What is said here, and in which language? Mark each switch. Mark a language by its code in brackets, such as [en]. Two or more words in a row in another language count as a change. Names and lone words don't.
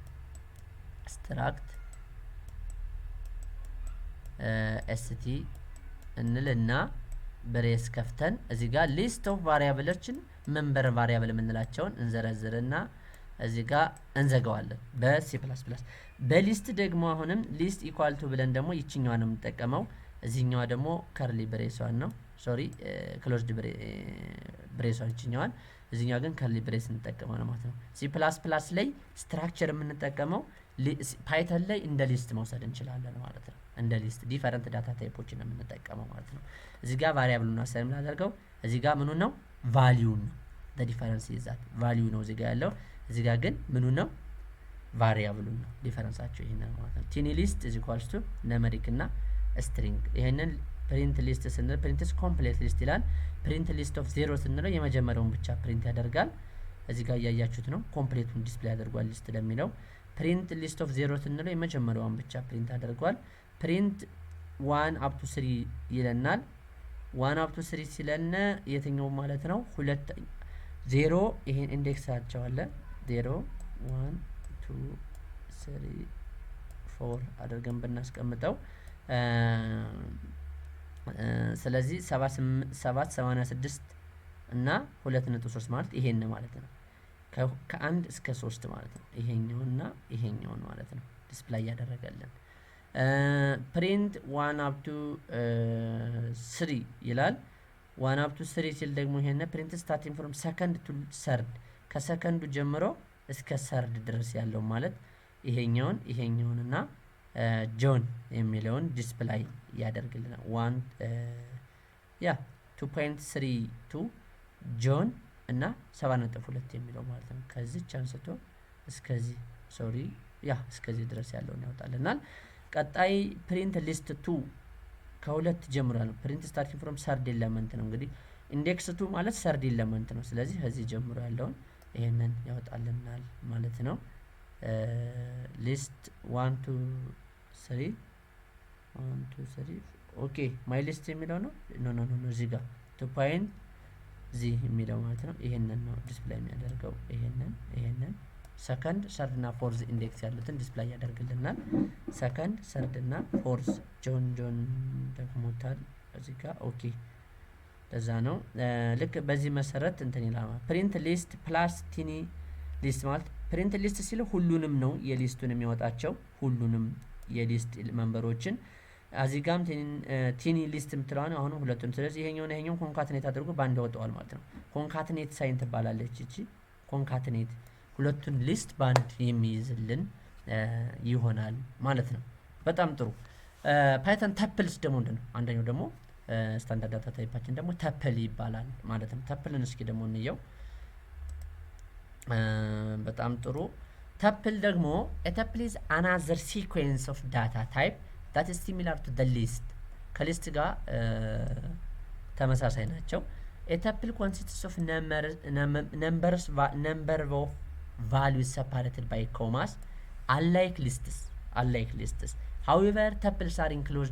[am] st እንልና ብሬስ ከፍተን እዚህ ጋር [en] list of [am] ቫሪያብሎችን መንበር ቫሪያብል የምንላቸውን እንዘረዝርና እዚህ ጋር እንዘጋዋለን በC++ በሊስት ደግሞ አሁንም [en] list equal to [am] ብለን ደግሞ ይችኛዋን ነው የምንጠቀመው እዚህኛዋ ደግሞ ከርሊ ብሬሷን ነው [en] sorry closed [am] ብሬሷን ይችኛዋን እዚህኛዋ ግን [en] curly brace [am] እንጠቀማለን ማለት ነው C++ ላይ ስትራክቸር የምንጠቀመው ፓይተን ላይ እንደ ሊስት መውሰድ እንችላለን ማለት ነው እንደ ሊስት [en] different data [am] ታይፖችን ነው የምንጠቀመው ማለት ነው እዚህ ጋር ቫሪያብሉን አሳይን እናደርገው እዚህ ጋር ምኑ ነው ቫልዩ ነው [en] the difference is that [am] ቫልዩ ነው እዚህ ጋር ያለው እዚህ ጋር ግን ምኑ ነው ቫሪያብሉ ነው ዲፈረንሳቸው ይሄን ነው ማለት ነው [en] tiny list is equals to [am] ኑሜሪክ እና string ይሄንን [en] print list [am] ስንል [en] print is complete list [am] ይላል [en] print list of 0 [am] ስንል የመጀመሪያውን ብቻ print ያደርጋል እዚህ ጋር ያያችሁት ነው ኮምፕሊቱን ዲስፕሌይ ያደርጋል ሊስት ለሚለው [en] print list of 0 [am] ስንል የመጀመሪያውን ብቻ print ያደርጋል [en] print 1 up to 3 [am] ይለናል [en] 1 up to 3 [am] ሲለነ የትኛው ማለት ነው ሁለት 0 ይሄን ኢንዴክስ አቻዋለ 0 1 2 3 4 አድርገን ብናስቀምጠው ስለዚህ 786 እና 2.3 ማለት ይሄን ማለት ነው ከ1 እስከ 3 ማለት ነው ይሄኛውና ይሄኛው ማለት ነው ዲስፕሌይ ያደረጋለን [en] print 1 up to 3 [am] ይላል [en] 1 up to 3 [am] ሲል ደግሞ ይሄን [en] print starting from second to third [am] ከሰከንዱ ጀምሮ እስከ third ድረስ ያለው ማለት ይሄኛውንና ጆን የሚለውን ዲስፕሌይ ያደርግልናል 2.32 ጆን እና 7.2 የሚለው ማለት ነው ከዚህ ቻንስቶ እስከዚህ እስከዚህ ድረስ ያለውን ያወጣልናል ቀጣይ [en] print list 2 [am] ከሁለት ጀምሯል [en] print starting from third element [am] ነው እንግዲህ index 2 ማለት [en] third element [am] ነው ስለዚህ ከዚህ ጀምሮ ያለውን ይሄንን ያወጣልናል ማለት ነው [en] list 1 to 3 [am] ኦኬ [en] my list [am] የሚለው ነው ኖ እዚህ ጋር 2 point ዚ የሚለው ማለት ነው ይሄንን ነው ዲስፕሌይ የሚያደርገው ይሄንን [en] second third [am] እና [en] fourth index [am] ያሉትን ዲስፕሌይ ያደርግልናል [en] second third [am] እና ፎርዝ ጆን ደግሞታል እዚህ ጋር ኦኬ ለዛ ነው ልክ በዚህ መሰረት እንትን ይላል [en] print list plus tiny list [am] ማለት [en] print list [am] ሲል ሁሉንም ነው የሊስቱን የሚያወጣቸው ሁሉንም የሊስት መንበሮችን አዚጋም [en] tiny list [am] ምትላውን አሁን ሁለቱን ስለዚህ ይሄኛው ኮንካትኔት አድርጎ ባንድ ያወጣዋል ማለት ነው [en] concatenate sign [am] ትባላለች እቺ ኮንካትኔት ሁለቱን ሊስት ባንድ የሚይዝልን ይሆናል ማለት ነው በጣም ጥሩ [en] Python tuples [am] ደግሞ እንደነው አንደኛው ደግሞ [en] standard data [am] ታይፓችን ደግሞ ተፕል ይባላል ማለት ነው ተፕልን እስኪ ደግሞ እንየው በጣም ጥሩ ተፕል ደግሞ [en] a tuple is another sequence of data type that is similar to the list [am] ከሊስት ጋር ተመሳሳይ ናቸው [en] a tuple consists of number of values separated by commas unlike lists however tuples are enclosed